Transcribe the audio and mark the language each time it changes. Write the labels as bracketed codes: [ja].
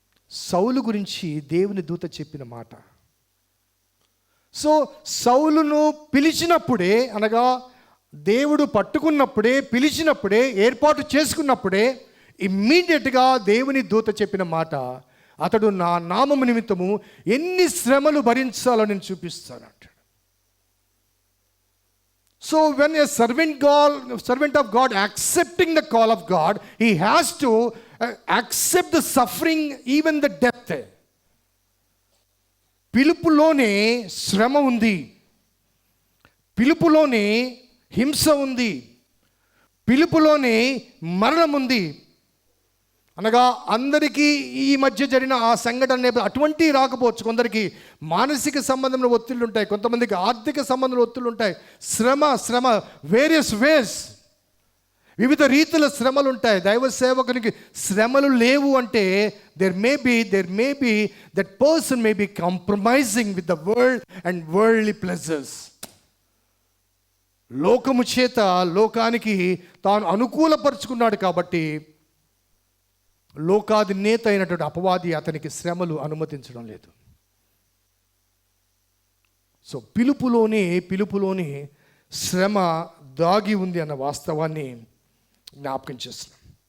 [te] సౌలు గురించి దేవుని దూత చెప్పిన మాట. సో సౌలును పిలిచినప్పుడే, అనగా దేవుడు పట్టుకున్నప్పుడే, పిలిచినప్పుడే, ఏర్పాటు చేసుకున్నప్పుడే ఇమ్మీడియట్గా దేవుని దూత చెప్పిన మాట, అతడు నా నామము నిమిత్తము ఎన్ని శ్రమలు భరించాలో నేను చూపిస్తాను అంటాడు. [en] So when a servant of God accepting the call of God, he has to accept the suffering, even the death. [te] పిలుపులోనే శ్రమ ఉంది, పిలుపులోనే హింస ఉంది, పిలుపులోనే మరణం ఉంది. అనగా అందరికీ ఈ మధ్య జరిగిన ఆ సంఘటన అటువంటి రాకపోవచ్చు. కొందరికి మానసిక సంబంధంలో ఒత్తిళ్ళు ఉంటాయి, కొంతమందికి ఆర్థిక సంబంధంలో ఒత్తిళ్ళు ఉంటాయి. శ్రమ [en] various ways, [te] వివిధ రీతుల శ్రమలు ఉంటాయి. దైవ సేవకునికి శ్రమలు లేవు అంటే [en] there may be that person may be compromising with the world and worldly pleasures. [te] లోకము చేత లోకానికి తాను అనుకూలపరుచుకున్నాడు కాబట్టి లోకాది నేత అయినటువంటి అపవాది అతనికి శ్రమలు అనుమతించడం లేదు. సో పిలుపులోనే శ్రమ దాగి ఉంది అన్న వాస్తవాన్ని జ్ఞాపకం చేస్తున్నాం.